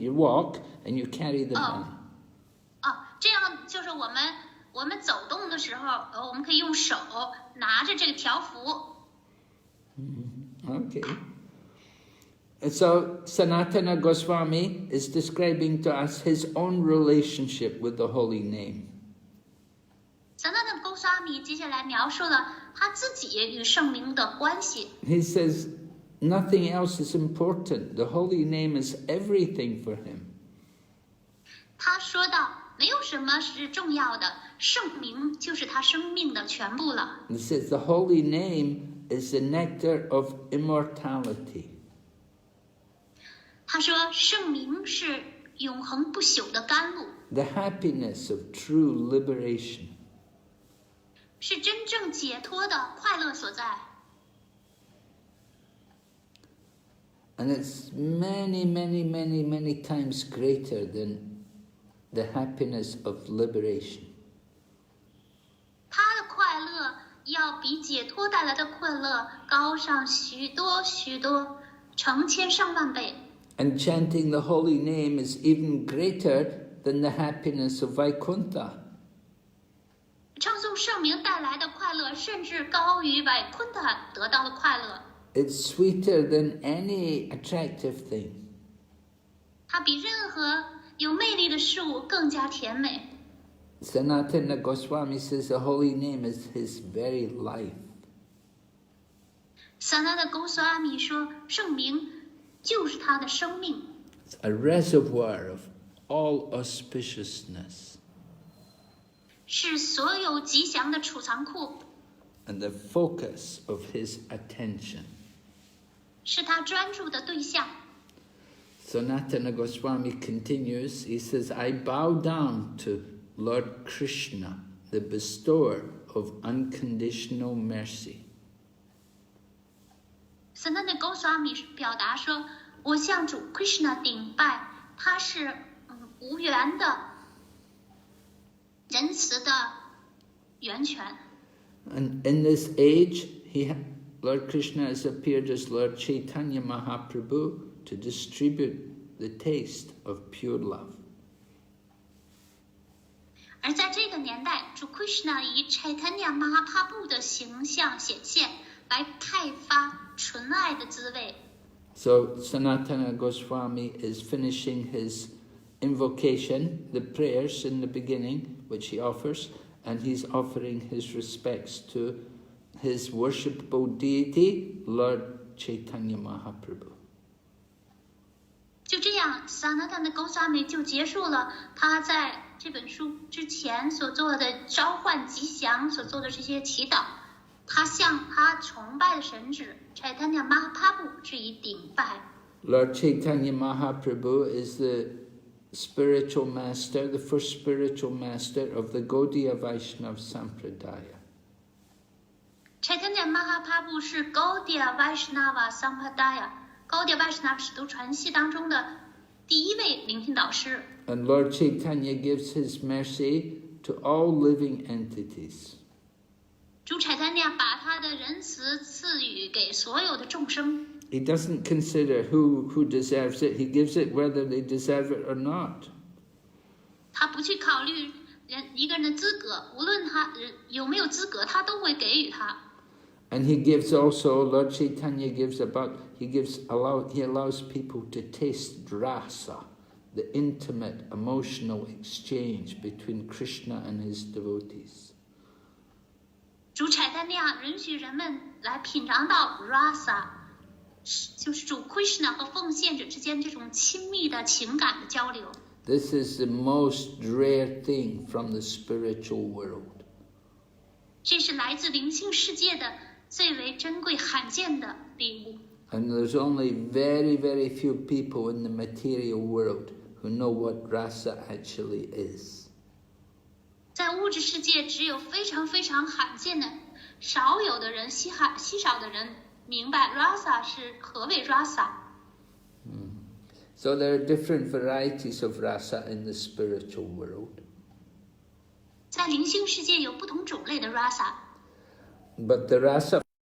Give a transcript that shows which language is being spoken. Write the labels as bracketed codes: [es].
[en] You walk and you carry the banner. [zh] 这样就是我们走动的时候，我们可以用手拿着这个条幅。 [en] Okay. And so Sanatana Goswami is describing to us his own relationship with the holy name. [zh] Sanatana Goswami 接下来描述了他他自己与圣名的关系。 [en] He says nothing else is important. The holy name is everything for him. [zh] 他说道，没有什么是重要的，圣名就是他生命的全部了。 [en] He says the holy name is the nectar of immortality. [zh] 他说，圣名是永恒不朽的甘露， [en] The happiness of true liberation. [zh] 是真正解脱的快乐所在。 [en] And it's many, many, many, many times greater than the happiness of liberation. [zh] 他的快乐要比解脱带来的快乐高上许多许多，成千上万倍。 [en] And chanting the holy name is even greater than the happiness of Vaikuntha. [zh] 唱诵圣名带来的快乐，甚至高于百昆塔得到的快乐。 [en] It's sweeter than any attractive thing. [zh] 它比任何有魅力的事物更加甜美。 [en] Sanatana Goswami says the holy name is his very life. [zh] Sanatana Goswami 说，圣名就是他的生命， [en] It's a reservoir of all auspiciousness [zh] 是所有吉祥的储藏库， [en] and the focus of his attention. [zh] 是他专注的对象。 [en] Sanatana Goswami continues, he says, I bow down to Lord Krishna, the bestower of unconditional mercy. [zh] Sanatana Goswami 表达说，我向主 Krishna 顶拜，他是无缘的、仁慈的源泉。 [en] And in this age, Lord Krishna has appeared as Lord Chaitanya Mahaprabhu to distribute the taste of pure love. [zh] 而在这个年代，主 Krishna 以 Chaitanya Mahaprabhu 的形象显现，来开发纯爱的滋味。 [en] So Sanatana Goswami is finishing his invocation, the prayers in the beginning, which he offers, and he's offering his respects to his worshipable deity, Lord Chaitanya Mahaprabhu. [zh] 就这样 ，Sanatana Goswami 就结束了他在这本书之前所做的召唤吉祥所做的这些祈祷。他向他崇拜的神旨 Chaitanya Mahaprabhu 致以顶拜。 [en] Lord Chaitanya Mahaprabhu is the spiritual master, the first spiritual master of the Gaudiya Vaishnava Sampradaya. [zh] Chaitanya Mahaprabhu 是 Gaudiya Vaishnava Sampradaya Gaudiya Vaishnava 使徒传系当中的第一位聆听导师。 [en] And Lord Chaitanya gives his mercy to all living entities. [zh] 主 Chaitanya 把他的仁慈赐予给所有的众生。 [en] He doesn't consider who deserves it. He gives it whether they deserve it or not. [zh] 他不去考虑一个人的资格，无论他有没有资格，他都会给予他。 [en] And he gives also, Lord Chaitanya he allows people to taste rasa, the intimate emotional exchange between Krishna and his devotees. [zh] 主 Chaitanya 允许人们来品尝到 rasa， 就是主 Krishna 和奉献者之间这种亲密的情感的交流。 [en] This is the most rare thing from the spiritual world. [zh] 这是来自灵性世界的最为珍贵罕见的礼物。 [en] And there's only very, very few people in the material world who know what rasa actually is. [zh] 在物质世界，只有非常非常罕见的、少有的人、稀少的人明白 rasa 是何为 rasa。 [en] So there are different varieties of rasa in the spiritual world. [zh] 在灵性世界有不同种类的 rasa， [en] But the rasa